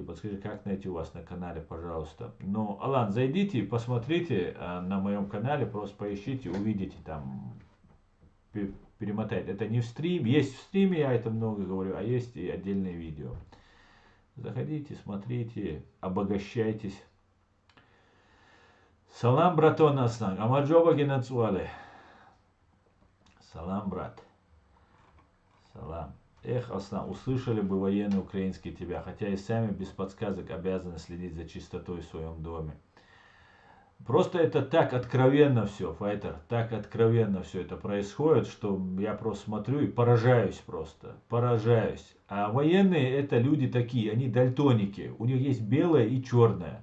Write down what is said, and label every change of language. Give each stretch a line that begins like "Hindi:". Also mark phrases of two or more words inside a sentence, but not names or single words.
Russian: Подскажи, как найти у вас на канале, пожалуйста. Ну, Алан, зайдите, посмотрите на моем канале, просто поищите, увидите там, перемотайте. Это не в стриме, есть в стриме, я это много говорю, а есть и отдельные видео. Заходите, смотрите, обогащайтесь. Салам, братон Аслан.
Georgian: გამარჯობა გენაცვალე.
Russian: Салам, брат. Салам. Эх, Аслан, услышали бы военные украинские тебя, хотя и сами без подсказок обязаны следить за чистотой в своем доме. Просто это так откровенно все, Файтер, так откровенно все это происходит, что я просто смотрю и поражаюсь просто, поражаюсь. А военные это люди такие, они дальтоники, у них есть белое и черное.